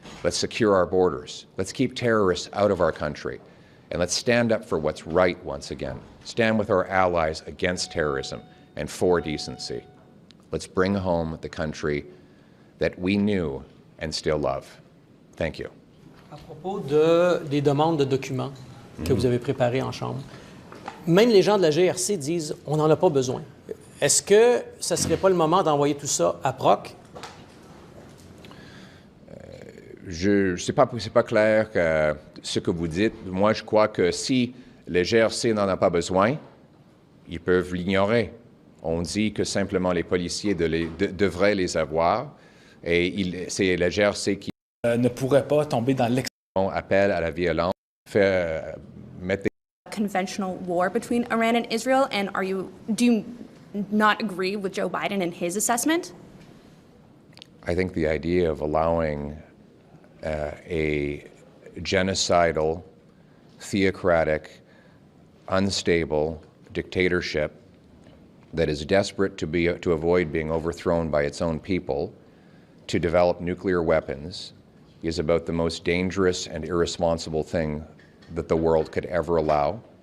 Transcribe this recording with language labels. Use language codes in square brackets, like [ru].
[en] Let's secure our borders. Let's keep terrorists out of our country. And let's stand up for what's right once again. Stand with our allies against terrorism and for decency. Let's bring home the country that we knew and still love. Thank you. [fr] À propos des demandes de documents que vous avez préparées en Chambre, même les gens de la GRC disent on n'en a pas besoin. Est-ce que ce ne serait pas le moment d'envoyer tout ça à Proc? C'est pas clair ce que vous dites. Moi, je crois que si les GRC n'en ont pas besoin, ils peuvent l'ignorer. On dit que simplement les policiers devraient les avoir, et c'est la GRC qui ne pourrait pas tomber dans l'extrême. Appel à la violence, mettre [en] conventional war between Iran and Israel, and do you not agree with Joe Biden and his assessment? I think the idea of allowing a genocidal, theocratic, unstable dictatorship that is desperate to avoid being overthrown by its own people to develop nuclear weapons is about the most dangerous and irresponsible thing that the world could ever allow.